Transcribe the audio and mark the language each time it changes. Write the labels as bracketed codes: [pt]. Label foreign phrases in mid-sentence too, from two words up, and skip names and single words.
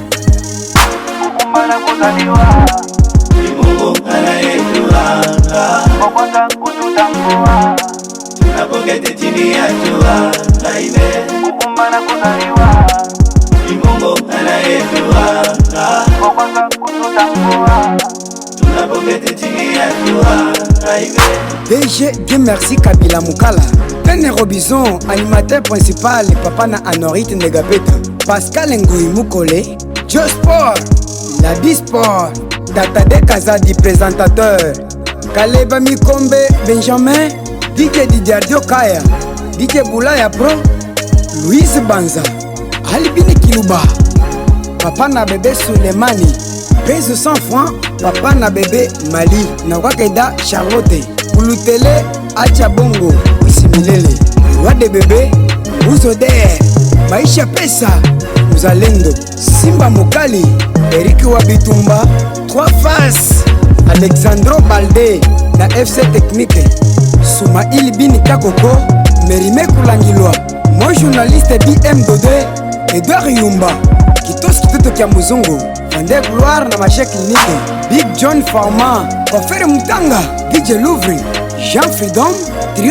[sw] Mara kuzaliwa ni Mungu anayejua, kwa kwanza kututambua tunapoketi chini ya jua. Mara kuzaliwa ni Mungu anayejua, kwa kwanza kututambua tunapoketi chini ya jua. [fr] DG Dieu merci Kabila Mukala, Tene Robinson, animateur principal, Papa na Anorit Negapeta, Pascal Ngui Mukole, Joe Sport, la Bisport, Tata de Kazadi présentateur, Kaleba Mikombe Benjamin, DJ Didiardio Kaya, DJ Boulaya Pro, Louise Banza, Alibini Kiluba, Papa [ln] na bébé Soulemani, Peso 100 francs, Papa na bébé Mali, na Wakeda Charlotte, Kulutele Acha Bongo, Usimilele, Roi de bébé, Uzoder, Maisha Pesa, Mzalendo, Simba Mukali, Eric Wabitumba, 3 Faces, Alexandro Balde, na FC Technique, Soumaïl Bini Kakoko, Merime Kulangilwa, [fr] moi journaliste [ln] BM Dode, Edouard Yumba, Kitos Kitoto Kia Muzungu, Vande Gloire na Mache Clinique, Big John Farma, Ofere Mutanga, DJ Louvre, Jean Freedom, Trio